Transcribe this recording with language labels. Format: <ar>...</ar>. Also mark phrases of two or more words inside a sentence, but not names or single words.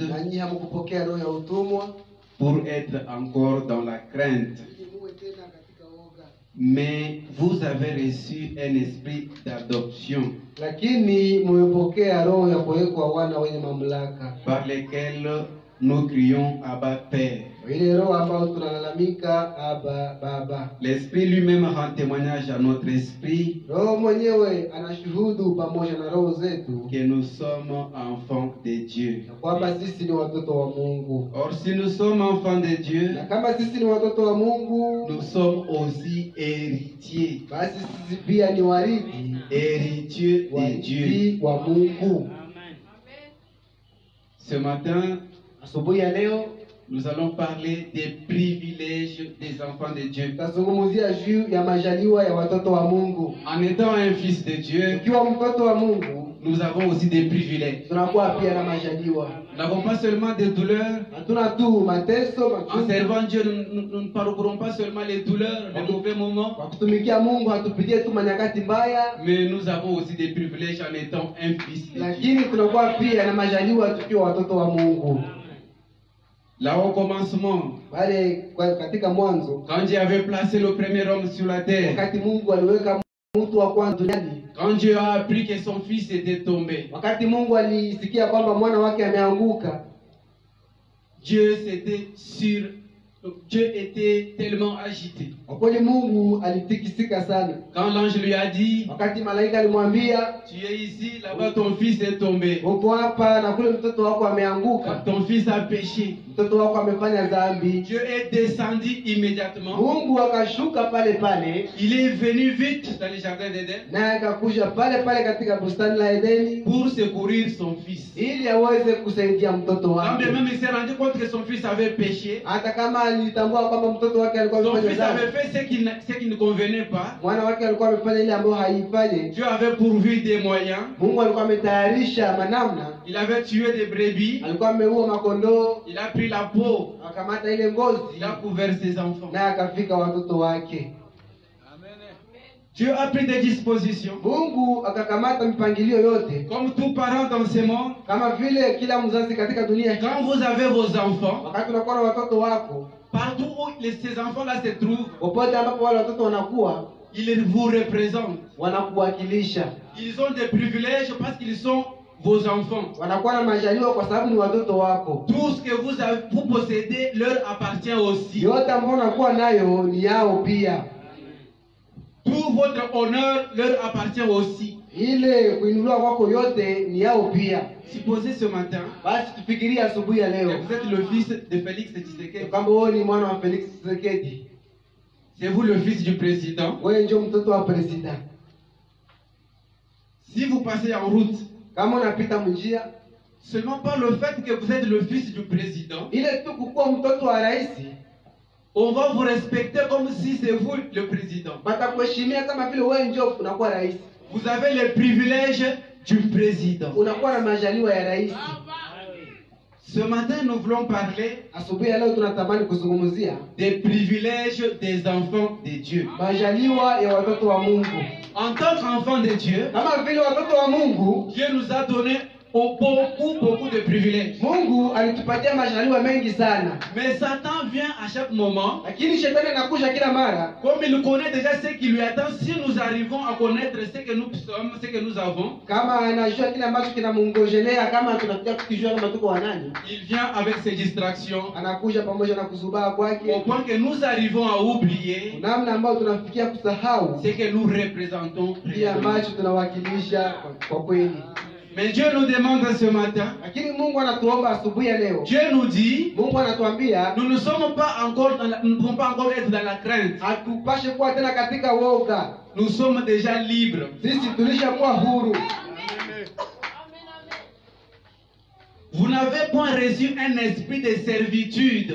<sw>nanyi hamkupokea roho ya utumwa</sw> <fr>pour être encore dans la crainte,</fr> <sw>ili muwe tena katika woga,</sw> <fr>mais vous avez reçu un esprit d'adoption</fr> <sw>lakini mmepokea roho ya kuwekwa wana wenye mamlaka,</sw> <fr>par lequel nous crions Abba Père.</fr> <sw>ile roho ambayo tunalalamika Aba Baba.</sw> <fr>L'esprit lui-même rend témoignage à notre esprit</fr> <sw>Roho mwenyewe anashuhudu pamoja na roho zetu</sw> <fr>que nous sommes enfants de Dieu.</fr> <sw>na kwamba sisi ni watoto wa Mungu,</sw> <fr>Or, si nous sommes enfants de Dieu,</fr> <sw>na kama sisi ni watoto wa Mungu,</sw> <fr>nous sommes aussi héritiers,</fr> <sw>basi sisi pia ni warithi</sw> <fr>héritiers de Dieu.</fr> <sw>warithi wa Mungu.</sw> <fr>Ce matin,</fr> <sw>Asubuhi ya leo</sw> <fr>nous allons parler des privilèges des enfants de Dieu.</fr> <sw>tutazungumzia juu ya majaliwa ya watoto wa Mungu.</sw> <fr>En étant un fils de Dieu,</fr> <sw>Ukiwa mtoto wa Mungu,</sw> <fr>nous avons aussi des privilèges.</fr> <sw>tunakuwa pia na majaliwa.</sw> <fr>Nous n'avons pas seulement des douleurs.</fr> <sw>Hatuna tu mateso,</sw> <fr>En</fr> <sw>machungu.</sw> <fr>servant Dieu, nous ne parcourons pas seulement les douleurs, les mauvais moments,</fr> <sw>Kwa kutumikia Mungu hatupitie tu manyakati mbaya,</sw> <fr>mais nous avons aussi des privilèges en étant un fils de Dieu.</fr> <sw>lakini tunakuwa pia na majaliwa tukiwa watoto wa Mungu.</sw> <fr>Là au commencement,</fr> <sw>Katika mwanzo,</sw> <fr>quand Dieu avait placé le premier homme sur la terre,</fr> <sw>wakati Mungu aliweka mtu wa kwanza duniani,</sw> <fr>quand Dieu a appris que son fils était tombé,</fr> <sw>wakati Mungu alisikia kwamba mwana wake ameanguka,</sw> <fr>Dieu était tellement agité.</fr> <sw>kwa kweli Mungu alitikisika sana.</sw> <fr>Quand l'ange lui a dit,</fr> <sw>Wakati malaika alimwambia,</sw> <fr>tu es ici, là-bas ton fils est tombé.</fr> <sw>uko hapa na kule mtoto wako</sw> <fr>Quand</fr> <sw>ameanguka,</sw> <fr>ton fils a péché,</fr> <sw>mtoto wako amefanya dhambi,</sw> <fr>Dieu est descendu immédiatement.</fr> <sw>Mungu akashuka pale pale,</sw> <fr>Il est venu vite dans le jardin d'Éden</fr> <sw>naye akakuja pale pale katika bustani la Edeni</sw> <fr>pour secourir son fils.</fr> <sw>ili aweze kusaidia mtoto</sw> <fr>Quand</fr> <sw>wake.</sw> <fr>bien même il s'est rendu compte que son fils avait péché,</fr> <sw>Hata kama alitambua kwamba mtoto wake alikuwa</sw> <fr>son</fr> <sw>amefanya</sw> <fr>fils</fr> <sw>dhambi,</sw> <fr>avait fait ce qui ne convenait pas,</fr> <sw>mwana wake alikuwa amefanya ile ambayo haifanye,</sw> <fr>Dieu avait pourvu des moyens.</fr> <sw>Mungu alikuwa ametayarisha manamna,</sw> <fr>Il avait tué des brebis,</fr> <sw>alikuwa ameua makondoo,</sw> <fr>il a pris la peau,</fr> <sw>akamata ile ngozi</sw> <fr>il a couvert ses enfants.</fr> <sw>naye akafika watoto wake.</sw> <fr>Dieu a pris des dispositions.</fr> <sw>Mungu akakamata mipangilio yote,</sw> <fr>Comme tout parent dans ce monde,</fr> <sw>kama vile kila mzazi katika dunia hii.</sw> <fr>quand vous avez vos enfants,</fr> <sw>Wakati unakuwa na watoto wako,</sw> <fr>partout où ces enfants-là se trouvent,</fr> <sw>popote ambapo wale watoto wanakuwa,</sw> <fr>ils vous représentent.</fr> <sw>wanakuwakilisha,</sw> <fr>Ils ont des privilèges parce qu'ils sont vos enfants.</fr> <sw>wanakuwa na majaliwa kwa sababu ni watoto wako.</sw> <fr>Tout ce que vous possédez leur appartient aussi.</fr> <sw>Yote ambayo unakuwa nayo ni yao pia.</sw> <fr>Tout votre honneur leur appartient aussi.</fr> <sw>Ile kuinuliwa kwako yote ni yao pia.</sw> <fr>Supposez ce matin</fr> <sw>Basi tufikirie asubuhi ya</sw> <fr>que</fr> <sw>leo</sw> <fr>vous êtes le fils de Félix Tshisekedi.</fr> <sw>kwamba wewe ni mwana wa Felix Tshisekedi,</sw> <fr>C'est vous le fils du président.</fr> <sw>wewe ndio mtoto wa president.</sw> <fr>Si vous passez en route,</fr> <sw>Kama unapita mjia,</sw> <fr>seulement par le fait que vous êtes le fils du président,</fr> <sw>ile tu kukuwa mtoto wa rais,</sw> <fr>on va vous respecter comme si c'est vous le président.</fr> <sw>watakuheshimia kama vile wewe ndio unakuwa rais.</sw> <fr>Vous avez les privilèges du président.</fr> <sw>Unakuwa na majaliwa ya rais.</sw> <fr>Ce matin, nous voulons parler</fr> <sw>Asubuhi ya leo tunatamani kuzungumzia</sw> <fr>des privilèges des enfants de Dieu.</fr> <sw>majaliwa ya watoto wa Mungu.</sw> <fr>En tant qu'enfants de Dieu,</fr> <sw>Kama vile watoto wa Mungu,</sw> <fr>Dieu nous a donné beaucoup de privilèges.</fr> <sw>Mungu alitupatia majaliwa mengi sana,</sw> <fr>Mais Satan vient à chaque moment,</fr> <sw>lakini shetani anakuja kila mara.</sw> <fr>comme il connaît déjà ce qui lui attend, si nous arrivons à connaître ce que nous sommes, ce que nous avons,</fr> <sw>Kama anajua kile ambacho kinamngojelea, kama tunakuja kukijua kama tuko wanani,</sw> <fr>il vient avec ses distractions,</fr> <sw>anakuja pamoja na kuzubaa</sw> <fr>au</fr> <sw>kwake,</sw> <fr>point que nous arrivons à oublier</fr> <sw>namna ambayo tunafikia kusahau</sw> <fr>ce que nous représentons.</fr> <sw>kile ambacho tunawakilisha kwa kweli.</sw> <fr>Mais Dieu nous demande ce matin,</fr> <sw>Lakini Mungu anatuomba asubuhi ya leo,</sw> <fr>Dieu nous dit,</fr> <sw>Mungu anatuambia</sw> <fr>nous ne sommes pas encore nous ne pouvons pas encore être dans la crainte.</fr> <sw>hatupashe kuwa tena katika woga.</sw> <fr>Nous sommes déjà libres.</fr> <sw>Sisi tulishakuwa huru.</sw> <fr>Vous n'avez point reçu un esprit de servitude.</fr>